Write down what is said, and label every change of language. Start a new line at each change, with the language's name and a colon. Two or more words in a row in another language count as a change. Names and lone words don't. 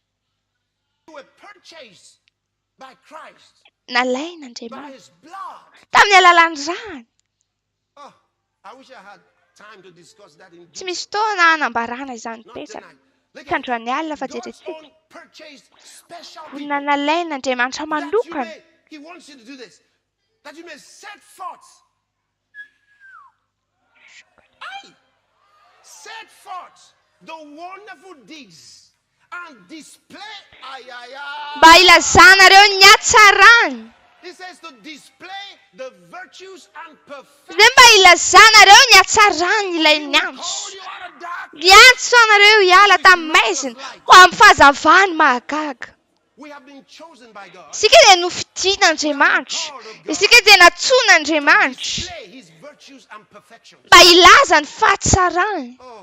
Malagasy: Nalain'Andriamanitra tamin'ny alalan'ny rany. Tsy misy fotoana hanambarana izany betsaka. Tandroan'ny alina fa jerentsika. Olona nalain'Andriamanitra manokana.
English: He wants you to do this. That you may set forth. Set forth the wonderful deeds and display.
Malagasy: Mba ilazanareo ny hatsarany.
English: He says to display the virtues and perfection.
Malagasy: Izay mba ilazanareo ny hatsarany ilay nyantso. Nyantso anareo hiala tamin'ny maizina ho amin'ny fahazavany mahagaga. Isika dia nofidian'Andriamanitra. Isika dia natsoin'Andriamanitra. Mba ilaza ny fahatsarany.